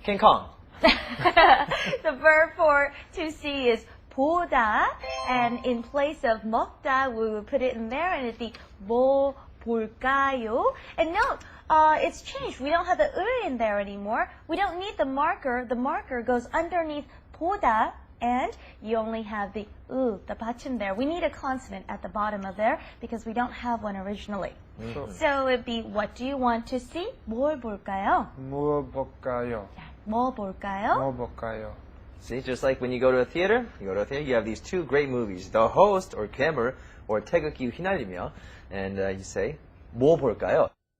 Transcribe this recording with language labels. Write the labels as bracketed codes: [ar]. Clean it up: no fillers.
[en] King Kong. The verb for to see is 보다. And in place of 먹다, we would put it in there and it'd be [ko] 뭐 볼까요? [en] And note, it's changed. We don't have the in there anymore. We don't need the marker. The marker goes underneath 보다. And you only have the the bottom there. We need a consonant at the bottom of there because we don't have one originally. So it'd be, what do you want to see? [ko] 뭘 볼까요? 뭐 볼까요? 뭐 볼까요? 뭐 볼까요? [en] See, just like when you go to a theater, you have these two great movies, The Host or Kemmer or 태극기 휘날리며, and you say, [ko] 뭐 볼까요?